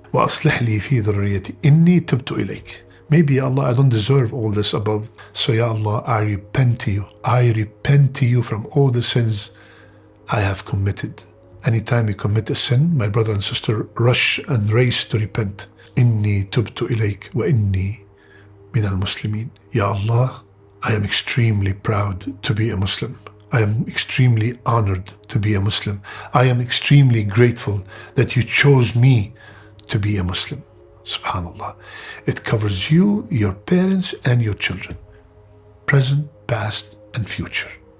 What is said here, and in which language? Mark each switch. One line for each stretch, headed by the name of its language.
Arabic: وأصلح لي في ذريتي إني تبت إليك.
English: Maybe, Ya Allah, I don't deserve all this above. So, Ya Allah, I repent to you. I repent to you from all the sins I have committed. Anytime you commit a sin, my brother and sister, rush and race to repent.
Arabic: إني تبت إليك وإني من المسلمين.
English: Ya Allah, I am extremely proud to be a Muslim. I am extremely honored to be a Muslim. I am extremely grateful that you chose me to be a Muslim. Subhanallah. It covers you, your parents, and your children. Present, past, and future.